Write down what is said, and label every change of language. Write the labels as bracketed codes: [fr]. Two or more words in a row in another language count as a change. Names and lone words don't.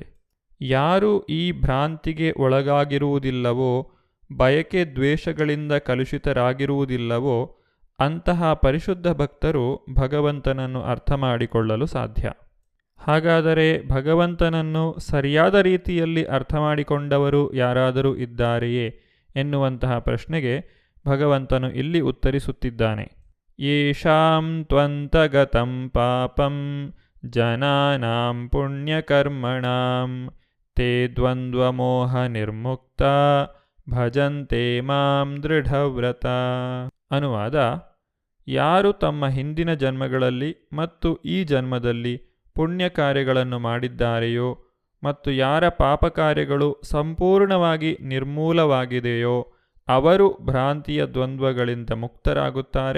[kn] ಯಾರು ಈ ಭ್ರಾಂತಿಗೆ ಒಳಗಾಗಿರುವುದಿಲ್ಲವೋ, ಬಯಕೆ ದ್ವೇಷಗಳಿಂದ ಕಲುಷಿತರಾಗಿರುವುದಿಲ್ಲವೋ ಅಂತಹ ಪರಿಶುದ್ಧ ಭಕ್ತರು ಭಗವಂತನನ್ನು ಅರ್ಥ ಮಾಡಿಕೊಳ್ಳಲು ಸಾಧ್ಯ. ಹಾಗಾದರೆ ಭಗವಂತನನ್ನು ಸರಿಯಾದ ರೀತಿಯಲ್ಲಿ ಅರ್ಥ ಮಾಡಿಕೊಂಡವರು ಯಾರಾದರೂ ಇದ್ದಾರೆಯೇ ಎನ್ನುವಂತಹ ಪ್ರಶ್ನೆಗೆ ಭಗವಂತನು ಇಲ್ಲಿ ಉತ್ತರಿಸುತ್ತಿದ್ದಾನೆ. [sa] ಯೇಷಾಂ ತ್ವಂತಗತಂ ಪಾಪಂ ಜನಾನಾಂ ಪುಣ್ಯಕರ್ಮಣಾಂ ತೇ ದ್ವಂದ್ವಮೋಹ ನಿರ್ಮುಕ್ತ ಭಜಂತೆ ಮಾಂ ದೃಢವ್ರತ. [kn] ಅನುವಾದ: ಯಾರು ತಮ್ಮ ಹಿಂದಿನ ಜನ್ಮಗಳಲ್ಲಿ ಮತ್ತು ಈ ಜನ್ಮದಲ್ಲಿ ಪುಣ್ಯ ಕಾರ್ಯಗಳನ್ನು ಮಾಡಿದ್ದಾರೆಯೋ ಮತ್ತು ಯಾರ ಪಾಪ ಕಾರ್ಯಗಳು ಸಂಪೂರ್ಣವಾಗಿ ನಿರ್ಮೂಲವಾಗಿದೆಯೋ ಅವರು ಭ್ರಾಂತಿಯ ದ್ವಂದ್ವಗಳಿಂದ ಮುಕ್ತರಾಗುತ್ತಾರೆ.